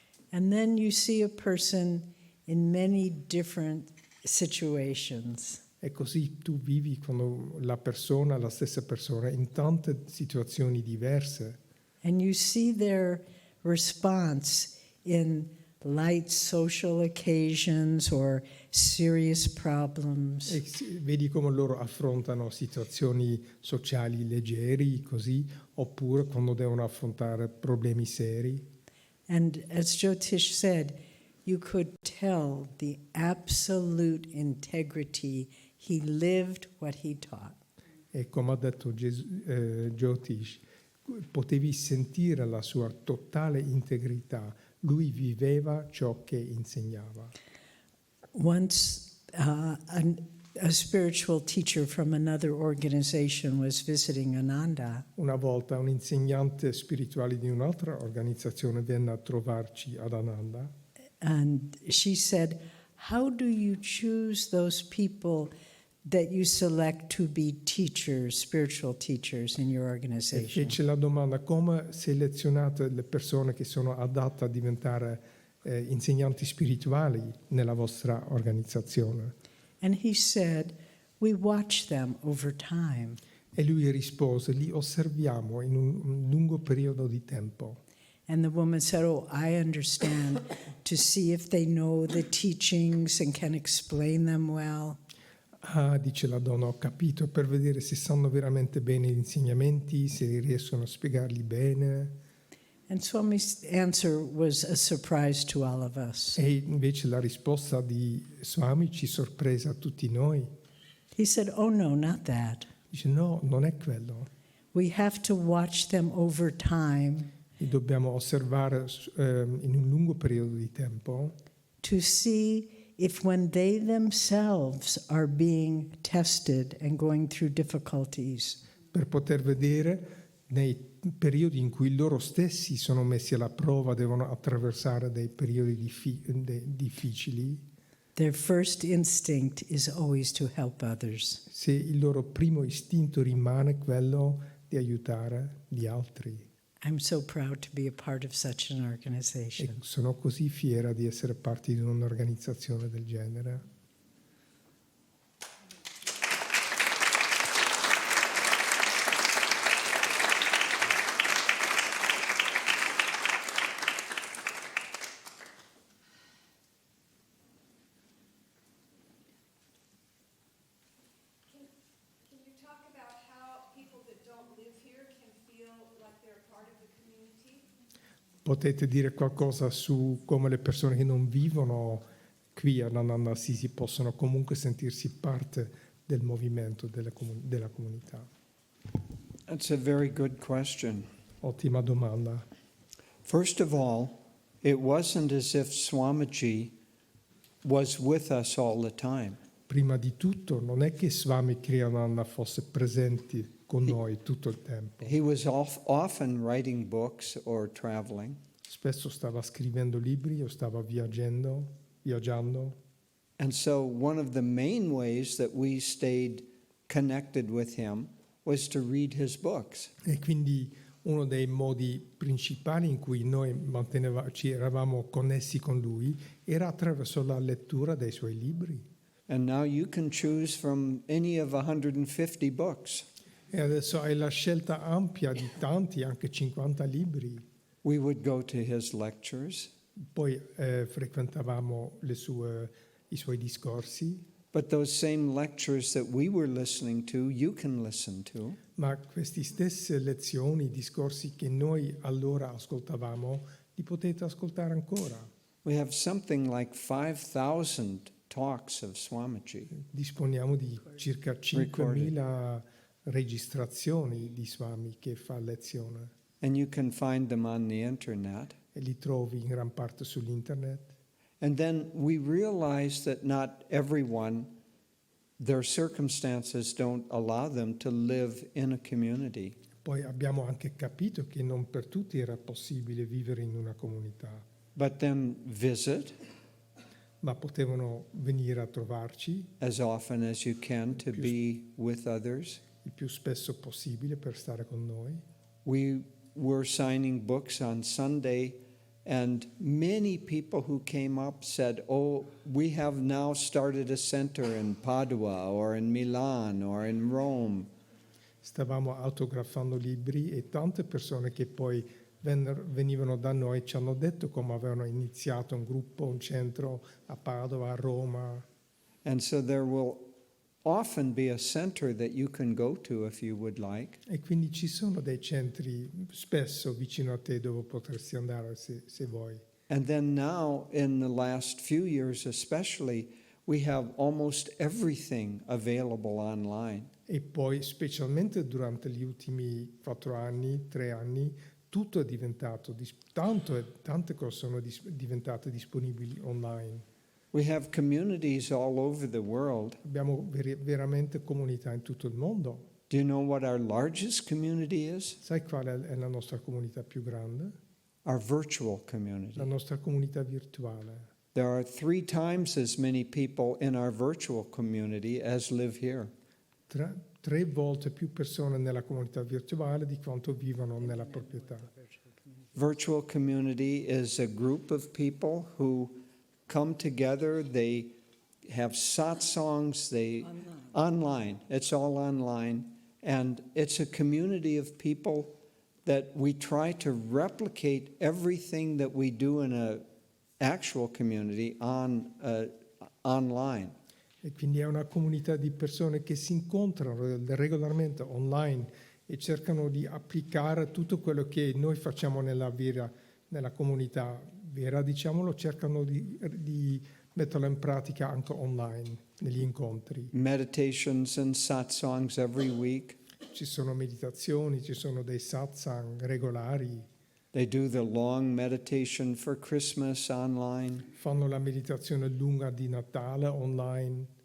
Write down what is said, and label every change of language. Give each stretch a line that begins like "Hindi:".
English: And then you see a person in many different situations.
Italian: E così tu vivi con la stessa persona, in tante situazioni diverse.
English: And you see their response in light social occasions or serious problems.
Italian: E vedi come loro affrontano situazioni sociali leggeri, così, oppure quando devono affrontare problemi seri.
English: And as Jyotish said, you could tell the absolute integrity. He lived what he taught.
Italian: E come ha detto Jyotish, potevi sentire la sua totale integrità. Lui viveva ciò che insegnava.
English: Once a spiritual teacher from another organization was visiting Ananda,
Italian: Una volta un insegnante spirituale di un'altra organizzazione venne a trovarci ad Ananda
English: and she said, how do you choose those people that you select to be teachers, spiritual teachers in your
Italian: e
English: organization?
Italian: fece la domanda: come selezionate le persone che sono adatte a diventare insegnanti spirituali nella vostra organizzazione?
English: And he said, we watch them over time.
Italian: E lui rispose: li osserviamo in un lungo periodo di tempo.
English: And the woman said, oh, I understand, to see if they know the teachings and can explain them well.
Italian: Ah, dice la donna, ho capito, per vedere se sanno veramente bene gli insegnamenti, se riescono a spiegarli bene.
English: And Swami's answer was a surprise to all of us.
Italian: E invece la risposta di Swami ci sorprese a tutti noi.
English: He said, oh no, not that.
Italian: Dice: no, non è quello.
English: We have to watch them over time
Italian: Li dobbiamo osservare in un lungo periodo di tempo
English: to see if when they themselves are being tested and going through difficulties,
Italian: per poter vedere nei periodi in cui loro stessi sono messi alla prova, devono attraversare dei periodi difficili,
English: their first instinct is always to help others.
Italian: se il loro primo istinto rimane quello di aiutare gli altri.
English: I'm so proud to be a part of such an
Italian: E
English: organization.
Italian: sono così fiera di essere parte di un'organizzazione del genere.
English: Can you talk about how people that don't live here can feel like they're part of the community?
Italian: Potete dire qualcosa su come le persone che non vivono qui a Ananda si possono comunque sentirsi parte del movimento, della comunità?
English: That's a very good question.
Italian: Ottima domanda.
English: First of all, it wasn't as if Swamiji was with us all the time.
Italian: Prima di tutto, non è che Swami Kriyananda fosse presente con noi tutto il tempo.
English: He was often writing books or traveling.
Italian: Spesso stava scrivendo libri o stava viaggiando.
English: And so one of the main ways that we stayed connected with him was to read his books.
Italian: E quindi uno dei modi principali in cui noi ci eravamo connessi con lui era attraverso la lettura dei suoi libri.
English: And now you can choose from any of 150 books.
Italian: E adesso hai la scelta ampia di tanti, anche 50 libri.
English: We would go to his lectures,
Italian: Poi frequentavamo i suoi discorsi,
English: but those same lectures that we were listening to, you can listen to.
Italian: ma queste stesse lezioni, discorsi che noi allora ascoltavamo, li potete ascoltare ancora.
English: We have something like 5,000 talks of Swamiji.
Italian: Disponiamo di circa 5.000 registrazioni di Swami che fa lezione
English: and you can find them on the internet.
Italian: e li trovi in gran parte sull'internet.
English: And then we realize that not everyone, their circumstances don't allow them to live in a community.
Italian: Poi abbiamo anche capito che non per tutti era possibile vivere in una comunità,
English: But then visit
Italian: ma potevano venire a trovarci
English: as often as you can to be with others.
Italian: il più spesso possibile per stare con noi.
English: We were signing books on Sunday, and many people who came up said, "Oh, we have now started a center in Padua or in Milan or in Rome."
Italian: Stavamo autografando libri e tante persone che poi venivano da noi ci hanno detto come avevano iniziato un gruppo, un centro a Padova, a Roma.
English: And so there will often be a center that you can go to if you would like.
Italian: E quindi ci sono dei centri spesso vicino a te dove potresti andare se vuoi.
English: And then now, in the last few years especially, we have almost everything available online.
Italian: E poi specialmente durante gli ultimi 4 anni, 3 anni, tutto è diventato, tante cose sono diventate disponibili online.
English: We have communities all over the world.
Italian: Abbiamo veramente comunità in tutto il mondo.
English: Do you know what our largest community is?
Italian: Sai qual è la nostra comunità più grande?
English: Our virtual community.
Italian: La nostra comunità virtuale.
English: There are 3 times as many people in our virtual community as live here.
Italian: 3 volte più persone nella comunità virtuale di quanto vivono nella proprietà.
English: Virtual community is a group of people who come together. They have satsangs. Online. It's all online, and it's a community of people that we try to replicate everything that we do in a actual community online.
Italian: E quindi è una comunità di persone che si incontrano regolarmente online e cercano di applicare tutto quello che noi facciamo nella comunità vera, diciamolo, cercano di metterlo in pratica anche online, negli incontri.
English: Meditations and satsangs every week.
Italian: Ci sono meditazioni, ci sono dei satsang regolari.
English: They do the long meditation for Christmas online.
Italian: Fanno la meditazione lunga di Natale online.